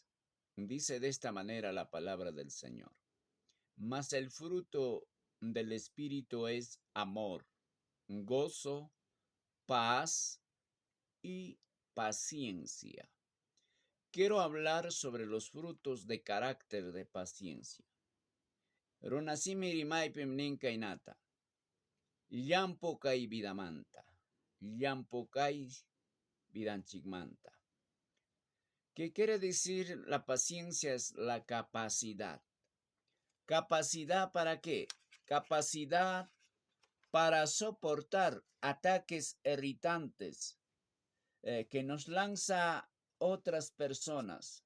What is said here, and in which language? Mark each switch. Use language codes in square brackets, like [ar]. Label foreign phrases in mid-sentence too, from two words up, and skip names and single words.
[es] Dice de esta manera la palabra del Señor. Mas el fruto del Espíritu es amor, gozo, paz y paciencia. Quiero hablar sobre los frutos de carácter de paciencia. [qu] Runasimi rimaypim ninkaynata. Llampo kay vidamanta. Llampo kay vidanchikmanta. [es] ¿Qué quiere decir la paciencia? Es la capacidad. ¿Capacidad para qué? Capacidad para soportar ataques irritantes que nos lanza otras personas.